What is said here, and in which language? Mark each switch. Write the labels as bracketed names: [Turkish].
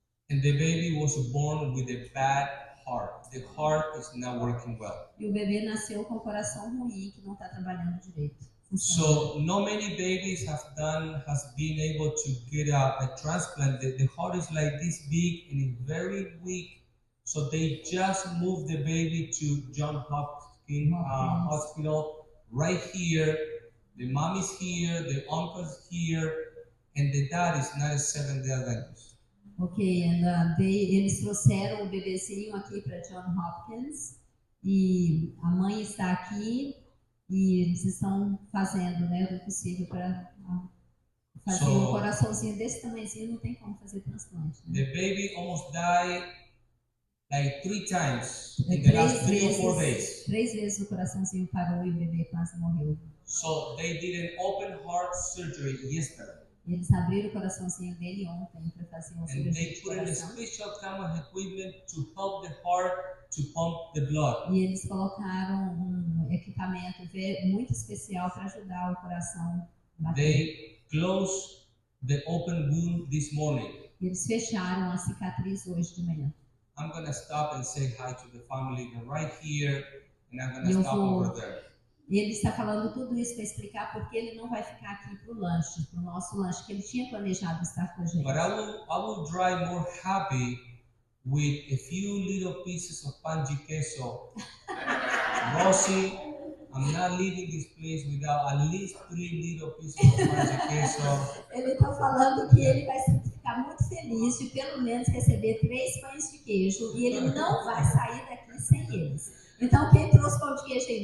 [English] And the baby was born with a bad heart. The heart is not working well. [Portuguese] E o bebê nasceu com o coração ruim, que não está trabalhando direito. [English] So not many babies has been able to get a transplant. The heart is like this big and it's very weak. So they just moved the baby to Johns Hopkins Hospital right here. The mom is here, the uncle is here, and the dad is not a Seventh-day Adventist. [Portuguese] Ok, eles trouxeram o bebezinho aqui para Johns Hopkins e a mãe está aqui. E eles estão fazendo, o possível para fazer um coraçãozinho desse tamanhozinho, não tem como fazer transplante. [English] The baby almost died like 3 times in the last 3 or 4 days. [Portuguese] 3 vezes o coraçãozinho parou e o bebê quase morreu. [English] So they did an open heart surgery yesterday. [Portuguese] Eles abriram o coraçãozinho dele ontem para fazer uma cirurgia de coração. [English] And they put in a special kind of equipment to help the heart to pump the blood. [Portuguese] E eles colocaram um equipamento muito especial para ajudar o coração a bater. [English] They closed the open wound this morning. [Portuguese] E eles fecharam a cicatriz hoje de manhã. [English] I'm going to stop and say hi to the family right here, and I'm going to stop over there. [Portuguese] Ele está falando tudo isso para explicar porque ele não vai ficar aqui para o lanche, para o nosso lanche, que ele tinha planejado estar com a gente. [English] But I will drive more happy with a few little pieces of pan de queso. Rosie, I'm not leaving this place without at least 3 little pieces of pan de queso. [Portuguese] Ele está falando que ele vai ficar muito feliz de pelo menos receber 3 pães de queijo e ele não vai sair daqui sem eles. Então, quem trouxe pão de queijo aí?